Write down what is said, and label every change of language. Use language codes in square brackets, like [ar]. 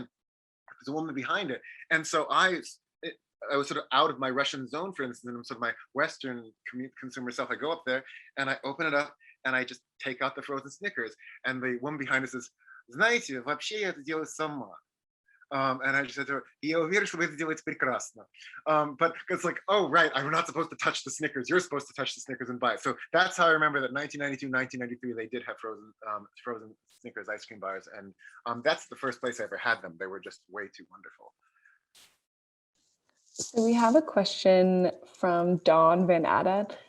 [en] There's a woman behind it. And so I was sort of out of my Russian zone, for instance, and sort of my Western consumer self. I go up there and I open it up and I just take out the frozen Snickers. And the woman behind us says, [ru] "Знаете, вообще я это делаю сама." [en] And I just said to her, [ru] "Я уверен, что вы это делаете прекрасно." [en] But it's like, oh, right, I'm not supposed to touch the Snickers. You're supposed to touch the Snickers and buy it. So that's how I remember that 1992, 1993, they did have frozen Snickers ice cream bars. And that's the first place I ever had them. They were just way too wonderful. So we have a question from Dawn Van Adda.